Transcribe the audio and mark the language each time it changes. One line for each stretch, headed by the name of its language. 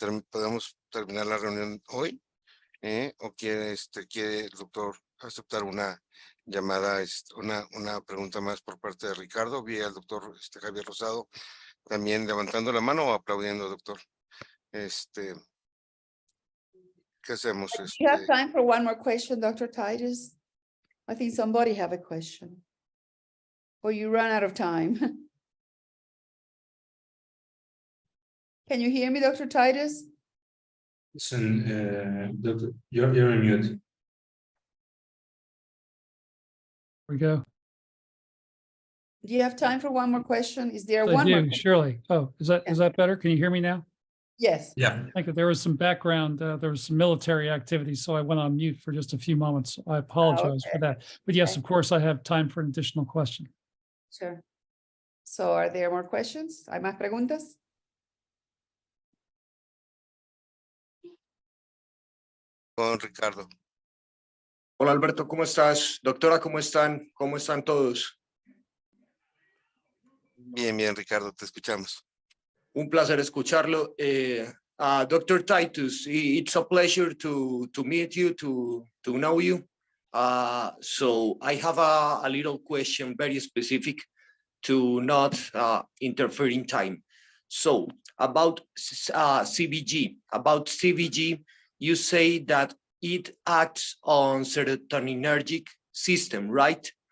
Spanish: Podemos terminar la reunión hoy. O quiere el doctor aceptar una llamada, una pregunta más por parte de Ricardo. Vi al doctor Javier Rosado también levantando la mano o aplaudiendo, doctor. ¿Qué hacemos?
English: Do you have time for one more question, Dr. Titus? I think somebody have a question. Or you run out of time. Can you hear me, Dr. Titus? Listen, doctor, you're on mute. Here we go. Do you have time for one more question? Is there I one more? do, surely. Oh, is that better? Can you hear me now? Yes. Yeah. Thank you. There was some background, there was some military activity, so I went on mute for just a few moments. I apologize for that. But yes, Okay. of course, I have time for an additional question. Sure. So are there more questions?
Spanish: ¿Hay más preguntas? Con Ricardo. Hola Alberto, ¿cómo estás? Doctora, ¿cómo están? ¿Cómo están todos? Bien, Ricardo, te escuchamos. Un placer escucharlo. Dr.
English: Titus, it's a pleasure to meet you, to know you. So I have a little question, very specific, to not interfere in time. So about CBG, you say that it acts on serotoninergic system, right?